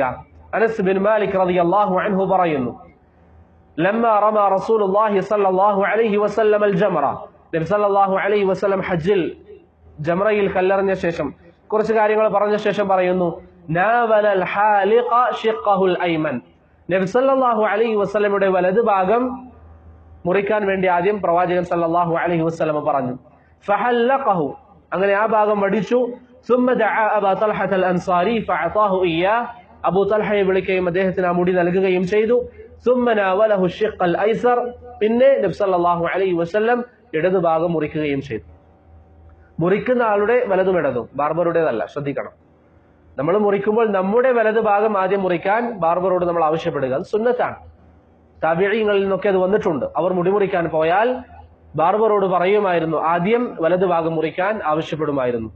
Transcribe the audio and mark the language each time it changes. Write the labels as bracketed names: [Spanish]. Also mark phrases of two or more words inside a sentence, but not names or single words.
[Malayalam] അനസ് ബിൻ മാലിക് [Arabic] رضي الله عنه [Malayalam] പറയുന്നു, [Arabic] لما رمى رسول الله صلى الله عليه وسلم الجمرة, [Malayalam] നബി [Arabic] صلى الله عليه وسلم [Malayalam] ഹജ്ജിൽ ജംറയിൽ കല്ലെറിഞ്ഞ ശേഷം കുറച്ച് കാര്യങ്ങൾ പറഞ്ഞ ശേഷം പറയുന്നു, [Arabic] ناول الحالق شقه الأيمن, [Malayalam] നബി [Arabic] صلى الله عليه وسلم [Malayalam] വലത് ഭാഗം മുറിക്കാൻ വേണ്ടി ആദ്യം പ്രവാചകൻ [Arabic] صلى الله عليه وسلم [Malayalam] പറഞ്ഞു. ഫഹല്ലഖഹു, അങ്ങനെ ആ ഭാഗം വടിച്ചു. [Arabic] ثم دعا أبا طلحة الأنصاري فأعطاه إياه, [Malayalam] അബൂ തൽഹയെ വിളിക്കുകയും അദ്ദേഹത്തിന് ആ മുടി നൽകുകയും ചെയ്തു. [Arabic] ثم ناوله الشق الأيسر, [Malayalam] പിന്നെ നബി [Arabic] صلى الله عليه وسلم [Malayalam] ഇടതു ഭാഗം മുറിക്കുകയും ചെയ്തു. മുറിക്കുന്ന ആളുടെ വലതും ഇടതും, ബാർബറുടേതല്ല, ശ്രദ്ധിക്കണം. നമ്മൾ മുറിക്കുമ്പോൾ നമ്മുടെ വലതു ഭാഗം ആദ്യം മുറിക്കാൻ ബാർബറോട് നമ്മൾ ആവശ്യപ്പെടുക, അത് സുന്നത്താണ്. താബിഈങ്ങളിൽ നിന്നൊക്കെ അത് വന്നിട്ടുണ്ട്. അവർ മുടി മുറിക്കാൻ പോയാൽ ബാർബറോട് പറയുമായിരുന്നു, ആദ്യം വലതു ഭാഗം മുറിക്കാൻ ആവശ്യപ്പെടുമായിരുന്നു.